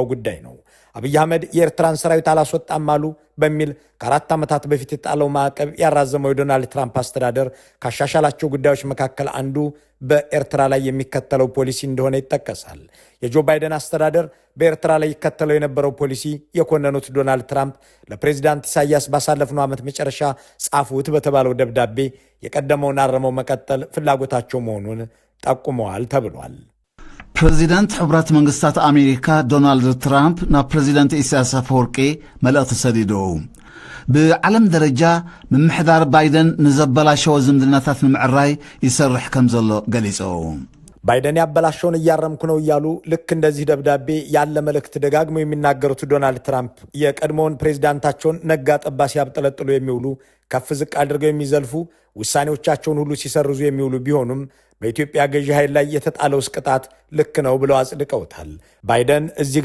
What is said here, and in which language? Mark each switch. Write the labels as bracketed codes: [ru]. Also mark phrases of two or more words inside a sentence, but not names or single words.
[am] ጉዳይ ነው። አብይ አህመድ የኤርትራን ሰራዊት አላስወጣም አሉ በሚል ከ4 ዓመታት በፊት የጣለው ማዕቀብ ያራዘመው የዶናልድ ትራምፕ አስተዳደር ካሻሻላቸው ጉዳዮች መካከል አንዱ በኤርትራ ላይ የሚከተለው ፖሊሲ እንደሆነ ይጠቀሳል። የጆ ባይደን አስተዳደር በኤርትራ ላይ ይከተለው የነበረው ፖሊሲ የኮነኑት ዶናልድ ትራምፕ ለፕሬዚዳንት ኢሳያስ ባሳለፍነው ዓመት መጨረሻ ጻፉት በተባለው ደብዳቤ የቀደመውን አረመው መቀጠል ፍላጎታቸው መሆኑን ጠቁመዋል ተብሏል። [ti] ፕሬዚደንት ሕብረት መንግስታት አሜሪካ ዶናልድ ትራምፕ ናብ ፕሬዚደንት ኢሳያስ አፈወርቂ መልእኽቲ ሰዲደው ብዓለም ደረጃ ምምሕዳር ባይደን ንዘበላሸወ ዝምድናታት ንምዕራይ ይሰርሕ ከም ዘሎ ገሊጾም። [am] ባይደን ያበላሸውን እያረምኩ ነው እያሉ ልክ እንደዚህ ደብዳቤ ያለ መልእክት ደጋግመው የሚናገሩት ዶናልድ ትራምፕ የቀድሞውን ፕሬዝዳንታቸውን ነጋ ጠባ ሲያብጠለጥሉ የሚውሉ ከፍ ዝቅ አድርገው የሚዘልፉ ውሳኔዎቻቸውን ሁሉ ሲሰርዙ የሚውሉ ቢሆኑም በኢትዮጵያ ገዢ ኃይል ላይ የተጣለው ቅጣት ልክ ነው ብለው አጽድቀውታል። ባይደን እዚህ